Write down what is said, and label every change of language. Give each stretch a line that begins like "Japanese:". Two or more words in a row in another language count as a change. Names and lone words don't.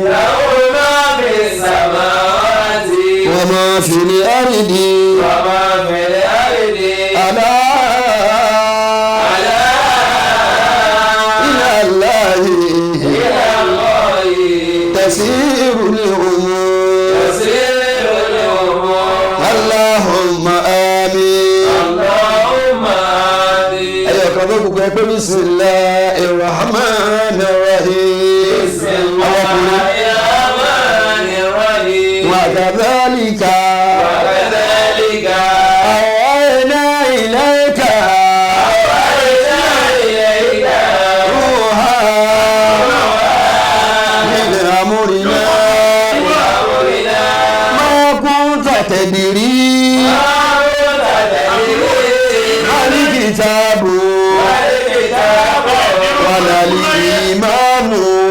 Arabic: وما في الأرض ألا إلى الله تصير الأمور اللهم آمين.
Yoruba: ẹyọ kan tó gbogbo ẹgbẹ́
Arabic: بسم الله الرحمن الرحيم. وكذلك أوحينا إليك روحا من أمرنا ما كنت تدري ما الكتاب ولا الإيمان